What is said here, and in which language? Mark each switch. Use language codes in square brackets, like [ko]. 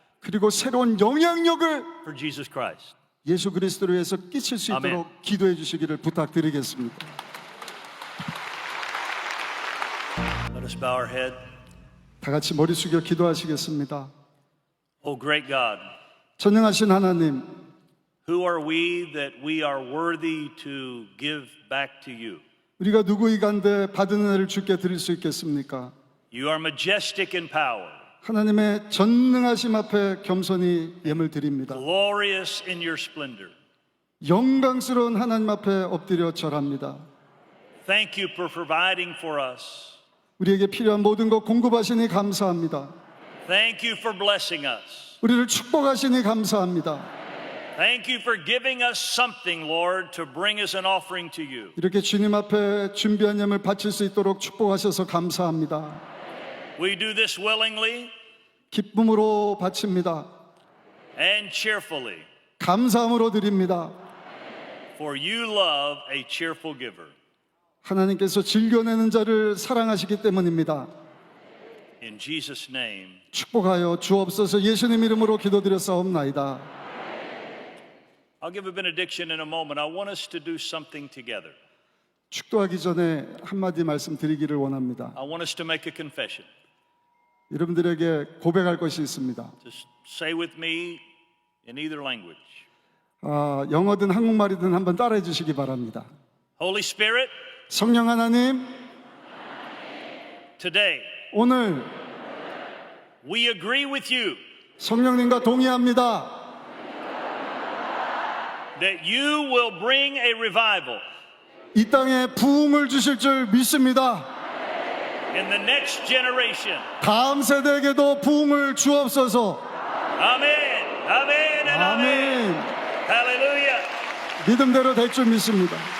[ko] 그리고 새로운 영향력을 [en] for Jesus Christ. [ko] 예수 그리스도로 위해서 끼칠 수 있도록 아멘. 기도해 주시기를 부탁드리겠습니다. [en] Let us bow our head. [ko] 다 같이 머리 숙여 기도하시겠습니다. [en] Oh, great God, [ko] 전능하신 하나님, [en] who are we that we are worthy to give back to you? [ko] 우리가 누구이간데 받은 은혜를 주께 드릴 수 있겠습니까? [en] You are majestic in power, [ko] 하나님의 전능하심 앞에 겸손히 예물 드립니다. [en] glorious in your splendor. [ko] 영광스러운 하나님 앞에 엎드려 절합니다. [en] Thank you for providing for us. [ko] 우리에게 필요한 모든 것 공급하시니 감사합니다. [en] Thank you for blessing us. [ko] 우리를 축복하시니 감사합니다. [en] Thank you for giving us something, Lord, to bring as an offering to you. [ko] 이렇게 주님 앞에 준비한 예물 바칠 수 있도록 축복하셔서 감사합니다. [en] We do this willingly [ko] 기쁨으로 바칩니다. [en] and cheerfully, [ko] 감사함으로 드립니다. [en] for you love a cheerful giver. [ko] 하나님께서 즐겨내는 자를 사랑하시기 때문입니다. [en] In Jesus' name, [ko] 축복하여 주옵소서. 예수님 이름으로 기도드렸사옵나이다. [en] I'll give a benediction in a moment. I want us to do something together. [ko] 축도하기 전에 한마디 말씀드리기를 원합니다. [en] I want us to make a confession. [ko] 여러분들에게 고백할 것이 있습니다. [en] Just say with me in either language. [ko] 영어든 한국말이든 한번 따라해 주시기 바랍니다. [en] Holy Spirit, [ko] 성령 하나님, [en] today [ko] 오늘 [en] we agree with you [ko] 성령님과 동의합니다. [en] that you will bring a revival [ko] 이 땅에 부흥을 주실 줄 믿습니다. [en] in the next generation. [ko] 다음 세대에게도 부흥을 주옵소서. [en] Amen. Amen and amen. [ko] 아멘. [en] Hallelujah. [ko] 믿음대로 될 줄 믿습니다.